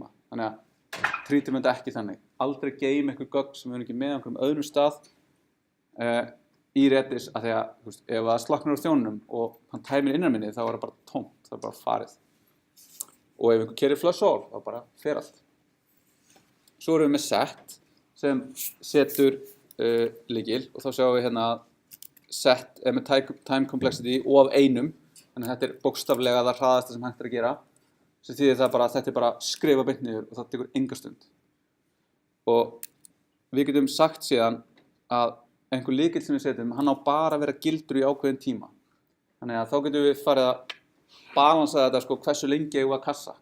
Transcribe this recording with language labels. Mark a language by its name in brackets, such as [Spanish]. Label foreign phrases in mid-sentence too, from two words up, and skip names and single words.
[Icelandic] Þannig að treatum þetta ekki þannig. Aldrei geym eitthvað gögn sem við erum ekki með á einhverjum öðrum stað í Redis, af því að, þú veist, ef það slaknar á þjónunum og hann tæmir innanminni, þá er það bara tómt, það er bara farið. Og ef einhver keyrir [English] flush all, [Icelandic] þá bara fer allt. Svo erum við með set sem setur lykil og þá sjáum við hérna að set er með [English] time complexity [Icelandic] O af einum, þannig að þetta er bókstaflega það hraðasta sem hægt er að gera, sem þýðir það bara að þetta er bara skrifa beint niður og það tekur enga stund. Og við getum sagt síðan að einhver lykil sem við setjum, hann á bara að vera gildur í ákveðin tíma. Þannig að þá getum við farið að balansa þetta, sko, hversu lengi eigum við að kassa.